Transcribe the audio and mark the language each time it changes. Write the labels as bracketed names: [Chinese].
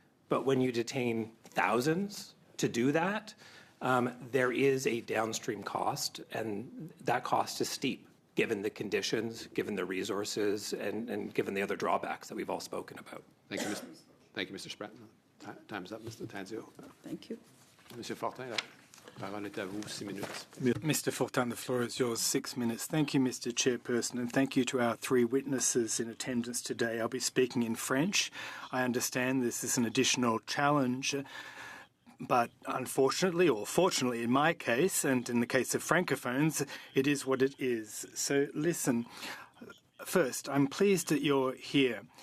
[English] But when you detain thousands to do that, there is a downstream cost, and that cost is steep, given the conditions, given the resources, and given the other drawbacks that we've all spoken about. Thank you, Mr. Thank you, Mr. Spratt. Time's up, Mr. Tanzio. Thank you. [French] Monsieur Fortin, la parole est à vous, 6 minutes. [English] Mr. Fortin, the floor is yours, 6 minutes. Thank you, Mr. Chairperson, and thank you to our 3 witnesses in attendance today. I'll be speaking in French. I understand this is an additional challenge, but unfortunately, or fortunately in my case, and in the case of Francophones, it is what it is. So listen, first, I'm pleased that you're here.